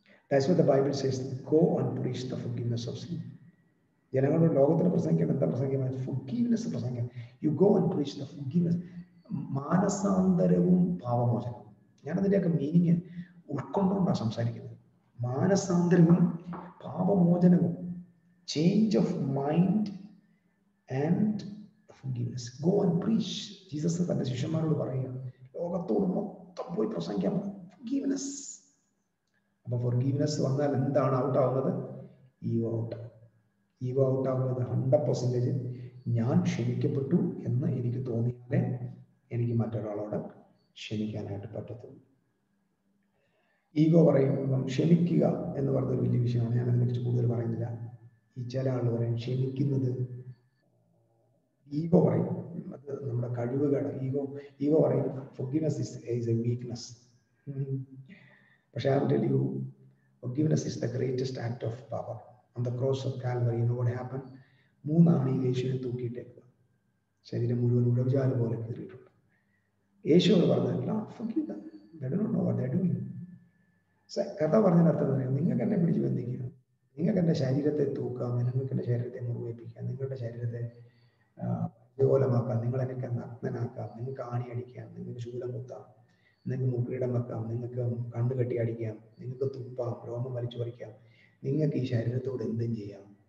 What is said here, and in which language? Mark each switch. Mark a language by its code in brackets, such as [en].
[en] That's what the Bible says, go and preach the forgiveness of sin. [ml] ജനങ്ങളുടെ ലോകത്തിന് പ്രസംഗിക്കാൻ എന്താ പ്രസംഗിക്കാൻ? forgiveness പ്രസംഗിക്കാൻ. [en] You go and preach the forgiveness. [ml] മാനസാന്തരവും പാപമോചനവും. ഞാനതിൻ്റെയൊക്കെ മീനിങ് ഉൾക്കൊണ്ടുകൊണ്ടാണ് സംസാരിക്കുന്നത്. മാനസാന്തരവും പാപമോചനവും, [en] Change of mind and forgiveness. Go and preach. [ml] Jesus തന്റെ ശിഷ്യന്മാരോട് പറയുക, ലോകത്തോട് മൊത്തം പോയി പ്രസംഗിക്കാൻ. forgiveness. അപ്പൊ forgiveness വന്നാൽ എന്താണ് ഔട്ട് ആവുന്നത്? Ego out. ഈഗോ ഔട്ട് ആവുന്നത് 100% ഞാൻ ക്ഷമിക്കപ്പെട്ടു എന്ന് എനിക്ക് തോന്നിയാലേ എനിക്ക് മറ്റൊരാളോട് ക്ഷമിക്കാനായിട്ട് പറ്റത്തുള്ളൂ. ഈഗോ പറയുമ്പം ക്ഷമിക്കുക എന്ന് പറഞ്ഞൊരു വലിയ വിഷയമാണ്. ഞാൻ അതിനെക്കുറിച്ച് കൂടുതൽ പറയുന്നില്ല. ഈ ചില ആൾ പറയും ക്ഷമിക്കുന്നത്, ഈഗോ പറയും അത് നമ്മുടെ കഴിവുകൾ. ഈഗോ പറയും [en] forgiveness is a weakness. പക്ഷെ I will tell you, forgiveness is the greatest act of power. On the cross of Calvary, you know what happened? [ml] 3 ആണിയിൽ യേശുവിനെ തൂക്കിയിട്ടേക്കുക, ശരീരം മുഴുവൻ ഉടവുചാല് പോലെ കീറിയിട്ടുണ്ട്. യേശുവോട് പറഞ്ഞില്ല, [en] forgive them, they don't know what they're doing. [ml] കഥ പറഞ്ഞതിനർത്ഥം പറയാം, നിങ്ങൾക്ക് എന്നെ പിടിച്ച് ബന്ധിക്കുക, നിങ്ങൾക്ക് എൻ്റെ ശരീരത്തെ തൂക്കാം, നിങ്ങൾക്ക് എൻ്റെ ശരീരത്തെ മുറിവേൽപ്പിക്കാം, നിങ്ങളുടെ ശരീരത്തെ ദുർബലമാക്കാം, നിങ്ങൾ എനിക്ക് നഗ്നനാക്കാം, നിങ്ങൾക്ക് ആണി അടിക്കാം, നിങ്ങൾക്ക് ശൂലം കുത്താം, നിങ്ങൾക്ക് മുക്കിടം വെക്കാം, നിങ്ങൾക്ക് കണ്ണുകെട്ടി അടിക്കാം, നിങ്ങൾക്ക് തുപ്പാം, രോമം വലിച്ചു പറിക്കാം, നിങ്ങൾക്ക് ഈ ശരീരത്തോട് എന്തും ചെയ്യാം.